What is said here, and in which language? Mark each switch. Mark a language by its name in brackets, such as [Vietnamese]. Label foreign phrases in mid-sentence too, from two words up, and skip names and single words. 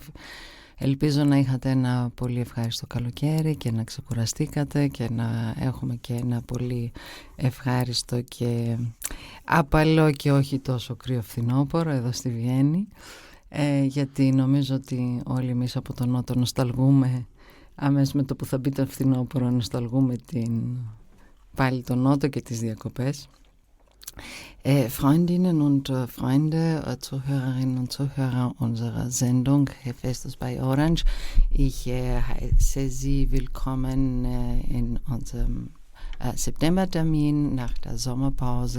[Greek] Ελπίζω να είχατε ένα πολύ ευχάριστο καλοκαίρι και να ξεκουραστήκατε και να έχουμε και ένα πολύ ευχάριστο και απαλό και όχι τόσο κρύο φθινόπωρο εδώ στη Βιέννη, γιατί νομίζω ότι όλοι εμείς από τον Νότο νοσταλγούμε αμέσως με το που θα μπει το φθινόπωρο, νοσταλγούμε πάλι τον Νότο και τις διακοπές. [German] Freundinnen und Freunde, Zuhörerinnen und Zuhörer unserer Sendung Hephaestus bei Orange, ich heiße Sie willkommen in unserem Septembertermin nach der Sommerpause.